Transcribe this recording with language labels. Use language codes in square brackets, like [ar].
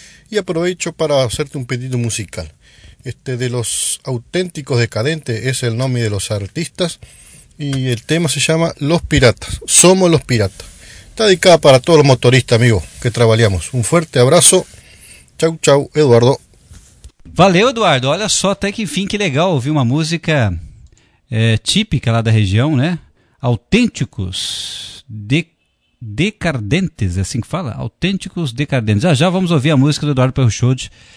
[pt] E aproveito para fazer-te pedido musical. [es] De los auténticos decadentes, es el nombre de los artistas, y el tema se llama Los Piratas, Somos los Piratas. Está dedicada para todos los motoristas, amigos, que trabajamos. Un fuerte abrazo. Chau, chau, Eduardo. [pt] Valeu, Eduardo. Olha só, até que enfim, que legal ouvir uma música típica lá da região, né? Autênticos Decadentes, é assim que fala? Autênticos Decadentes. Já vamos ouvir a música do Eduardo Perruchold.